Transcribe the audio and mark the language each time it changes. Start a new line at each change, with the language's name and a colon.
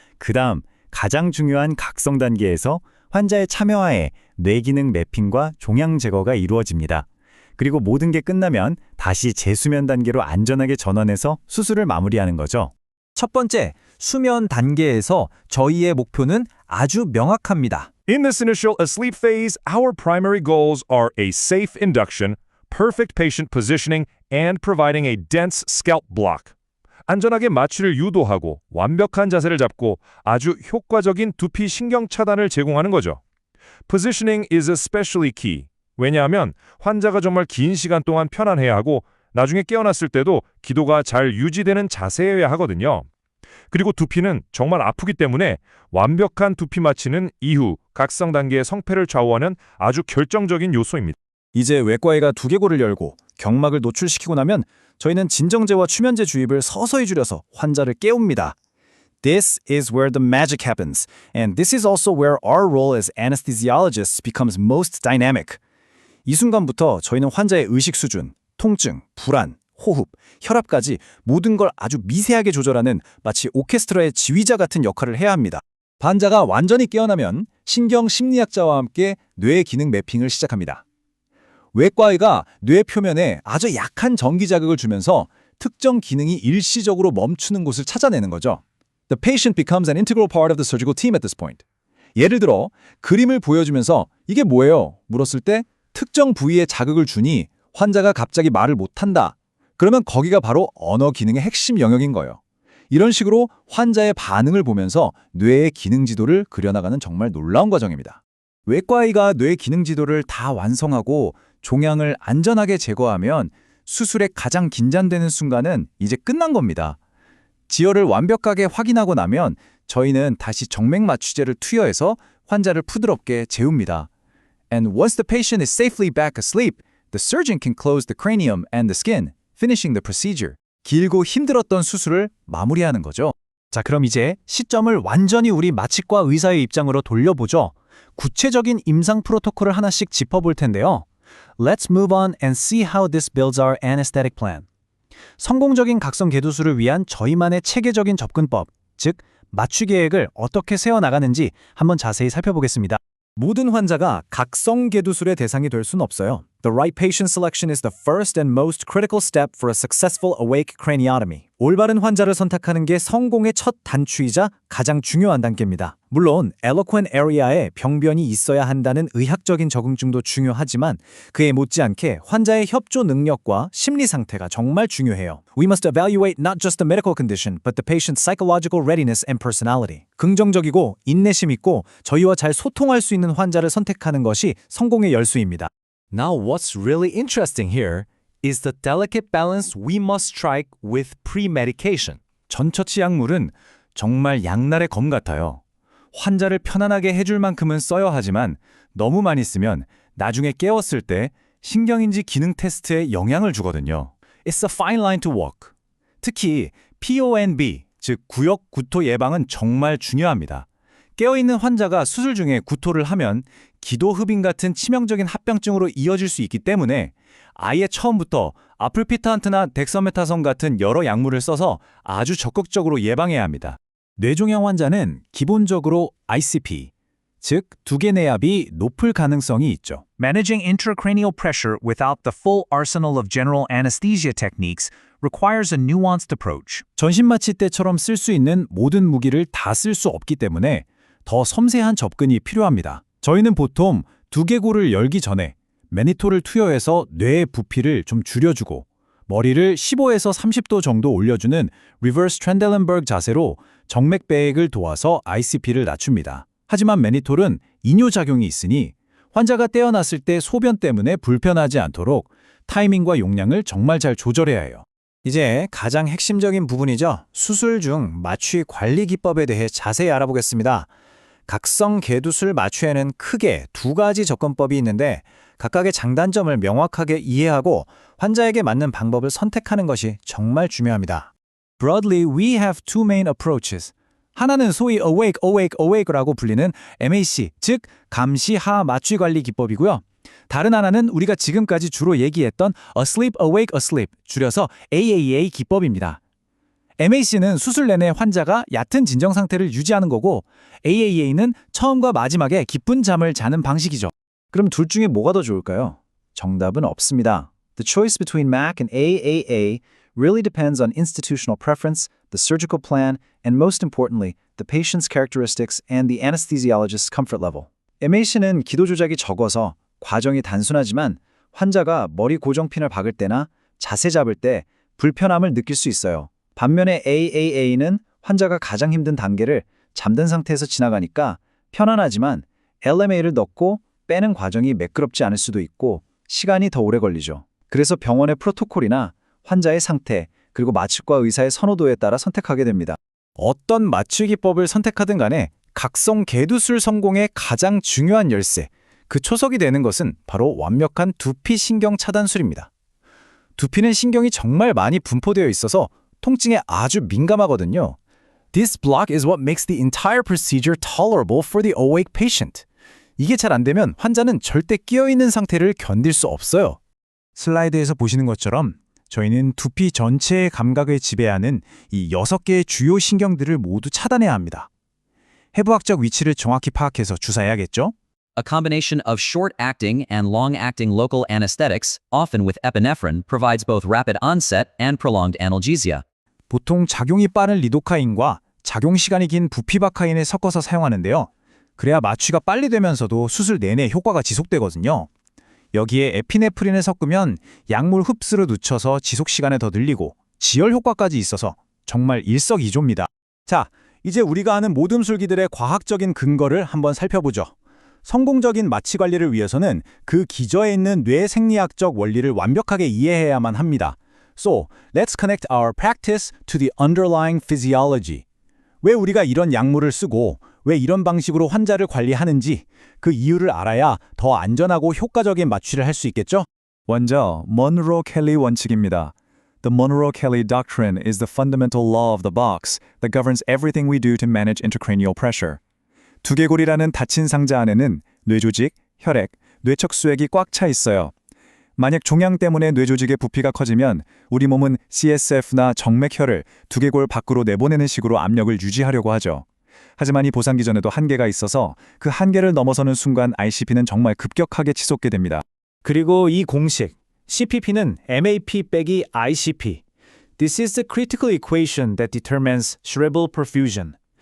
Korean: 그 다음 가장 중요한 각성 단계에서 환자의 참여하에 뇌기능 매핑과 종양 제거가 이루어집니다. 그리고 모든 게 끝나면 다시 재수면 단계로 안전하게 전환해서 수술을 마무리하는 거죠. 첫 번째, 수면 단계에서 저희의 목표는 아주 명확합니다.
English: In this initial asleep phase, our primary goals are a safe induction, perfect patient positioning, and providing a dense scalp block.
Korean: 안전하게 마취를 유도하고 완벽한 자세를 잡고 아주 효과적인 두피 신경 차단을 제공하는 거죠.
English: Positioning is especially key.
Korean: 왜냐하면 환자가 정말 긴 시간 동안 편안해야 하고 나중에 깨어났을 때도 기도가 잘 유지되는 자세여야 하거든요. 그리고 두피는 정말 아프기 때문에 완벽한 두피 마취는 이후 각성 단계의 성패를 좌우하는 아주 결정적인 요소입니다. 이제 외과의가 두개골을 열고 경막을 노출시키고 나면 저희는 진정제와 추면제 주입을 서서히 줄여서 환자를 깨웁니다.
English: This is where the magic happens, and this is also where our role as anesthesiologists becomes most dynamic.
Korean: 이 순간부터 저희는 환자의 의식 수준, 통증, 불안, 호흡, 혈압까지 모든 걸 아주 미세하게 조절하는 마치 오케스트라의 지휘자 같은 역할을 해야 합니다. 환자가 완전히 깨어나면 신경심리학자와 함께 뇌 기능 매핑을 시작합니다. 외과의가 뇌 표면에 아주 약한 전기 자극을 주면서 특정 기능이 일시적으로 멈추는 곳을 찾아내는 거죠.
English: The patient becomes an integral part of the surgical team at this point.
Korean: 예를 들어 그림을 보여주면서 이게 뭐예요? 물었을 때 특정 부위에 자극을 주니 환자가 갑자기 말을 못한다. 그러면 거기가 바로 언어 기능의 핵심 영역인 거예요. 이런 식으로 환자의 반응을 보면서 뇌의 기능 지도를 그려나가는 정말 놀라운 과정입니다. 외과의가 뇌 기능 지도를 다 완성하고 종양을 안전하게 제거하면 수술에 가장 긴장되는 순간은 이제 끝난 겁니다. 지혈을 완벽하게 확인하고 나면 저희는 다시 정맥 마취제를 투여해서 환자를 부드럽게 재웁니다.
English: And once the patient is safely back asleep, the surgeon can close the cranium and the skin, finishing the procedure.
Korean: 길고 힘들었던 수술을 마무리하는 거죠. 자, 그럼 이제 시점을 완전히 우리 마취과 의사의 입장으로 돌려보죠. 구체적인 임상 프로토콜을 하나씩 짚어볼 텐데요.
English: Let's move on and see how this builds our anesthetic plan.
Korean: 성공적인 각성 개두술을 위한 저희만의 체계적인 접근법, 즉 마취 계획을 어떻게 세워나가는지 한번 자세히 살펴보겠습니다. 모든 환자가 각성 개두술의 대상이 될 수는 없어요.
English: The right patient selection is the first and most critical step for a successful awake craniotomy.
Korean: 올바른 환자를 선택하는 게 성공의 첫 단추이자 가장 중요한 단계입니다. 물론 eloquent area에 병변이 있어야 한다는 의학적인 적응증도 중요하지만 그에 못지않게 환자의 협조 능력과 심리 상태가 정말 중요해요.
English: We must evaluate not just the medical condition, but the patient's psychological readiness and personality.
Korean: 긍정적이고 인내심 있고 저희와 잘 소통할 수 있는 환자를 선택하는 것이 성공의 열쇠입니다.
English: Now what's really interesting here is the delicate balance we must strike with pre-medication.
Korean: 전처치 약물은 정말 양날의 검 같아요. 환자를 편안하게 해줄 만큼은 써야 하지만 너무 많이 쓰면 나중에 깨웠을 때 신경인지 기능 테스트에 영향을 주거든요.
English: It's a fine line to walk.
Korean: 특히 PONB, 즉 구역 구토 예방은 정말 중요합니다. 깨어있는 환자가 수술 중에 구토를 하면 기도 흡인 같은 치명적인 합병증으로 이어질 수 있기 때문에 아예 처음부터 아플피탄트나 덱서메타선 같은 여러 약물을 써서 아주 적극적으로 예방해야 합니다. 뇌종양 환자는 기본적으로 ICP, 즉 두개 내압이 높을 가능성이 있죠.
English: Managing intracranial pressure without the full arsenal of general anesthesia techniques requires a nuanced approach.
Korean: 전신마취 때처럼 쓸 수 있는 모든 무기를 다 쓸 수 없기 때문에 더 섬세한 접근이 필요합니다. 저희는 보통 두개골을 열기 전에 매니토를 투여해서 뇌의 부피를 좀 줄여주고 머리를 15에서 30도 정도 올려주는 리버스 트렌델렌버그 자세로 정맥 배액을 도와서 ICP를 낮춥니다. 하지만 매니톨은 이뇨작용이 있으니 환자가 떼어놨을 때 소변 때문에 불편하지 않도록 타이밍과 용량을 정말 잘 조절해야 해요. 이제 가장 핵심적인 부분이죠. 수술 중 마취 관리 기법에 대해 자세히 알아보겠습니다. 각성 개두술 마취에는 크게 두 가지 접근법이 있는데 각각의 장단점을 명확하게 이해하고 환자에게 맞는 방법을 선택하는 것이 정말 중요합니다.
English: Broadly, we have two main approaches.
Korean: 하나는 소위 awake라고 불리는 MAC, 즉 감시하 마취 관리 기법이고요. 다른 하나는 우리가 지금까지 주로 얘기했던 asleep, awake, asleep, 줄여서 AAA 기법입니다. MAC는 수술 내내 환자가 얕은 진정 상태를 유지하는 거고 AAA는 처음과 마지막에 깊은 잠을 자는 방식이죠. 그럼 둘 중에 뭐가 더 좋을까요? 정답은 없습니다.
English: The choice between MAC and AAA really depends on institutional preference, the surgical plan, and most importantly, the patient's characteristics and the anesthesiologist's comfort level.
Korean: MAC는 기도 조작이 적어서 과정이 단순하지만 환자가 머리 고정핀을 박을 때나 자세 잡을 때 불편함을 느낄 수 있어요. 반면에 AAA는 환자가 가장 힘든 단계를 잠든 상태에서 지나가니까 편안하지만 LMA를 넣고 빼는 과정이 매끄럽지 않을 수도 있고 시간이 더 오래 걸리죠. 그래서 병원의 프로토콜이나 환자의 상태, 그리고 마취과 의사의 선호도에 따라 선택하게 됩니다. 어떤 마취 기법을 선택하든 간에 각성 개두술 성공의 가장 중요한 열쇠, 그 초석이 되는 것은 바로 완벽한 두피 신경 차단술입니다. 두피는 신경이 정말 많이 분포되어 있어서 통증에 아주 민감하거든요.
English: This block is what makes the entire procedure tolerable for the awake patient.
Korean: 이게 잘 안 되면 환자는 절대 깨어있는 상태를 견딜 수 없어요. 슬라이드에서 보시는 것처럼 저희는 두피 전체의 감각을 지배하는 이 6개의 주요 신경들을 모두 차단해야 합니다. 해부학적 위치를 정확히 파악해서 주사해야겠죠?
English: A combination of short-acting and long-acting local anesthetics, often with epinephrine, provides both rapid onset and prolonged analgesia.
Korean: 보통 작용이 빠른 리도카인과 작용 시간이 긴 부피바카인을 섞어서 사용하는데요. 그래야 마취가 빨리 되면서도 수술 내내 효과가 지속되거든요. 여기에 에피네프린을 섞으면 약물 흡수를 늦춰서 지속 시간을 더 늘리고 지혈 효과까지 있어서 정말 일석이조입니다. 자, 이제 우리가 아는 모듬술기들의 과학적인 근거를 한번 살펴보죠. 성공적인 마취 관리를 위해서는 그 기저에 있는 뇌 생리학적 원리를 완벽하게 이해해야만 합니다.
English: So, let's connect our practice to the underlying physiology.
Korean: 왜 우리가 이런 약물을 쓰고 왜 이런 방식으로 환자를 관리하는지 그 이유를 알아야 더 안전하고 효과적인 마취를 할 수 있겠죠? 먼저 먼로-켈리 원칙입니다.
English: The Monroe-Kelly doctrine is the fundamental law of the box that governs everything we do to manage intracranial pressure.
Korean: 두개골이라는 닫힌 상자 안에는 뇌조직, 혈액, 뇌척수액이 꽉 차 있어요. 만약 종양 때문에 뇌조직의 부피가 커지면 우리 몸은 CSF나 정맥혈을 두개골 밖으로 내보내는 식으로 압력을 유지하려고 하죠. 하지만 이 보상 기전에도 한계가 있어서 그 한계를 넘어서는 순간 ICP는 정말 급격하게 치솟게 됩니다. 그리고 이 공식 CPP는 MAP 빼기 ICP.
English: This is the critical equation that determines cerebral perfusion.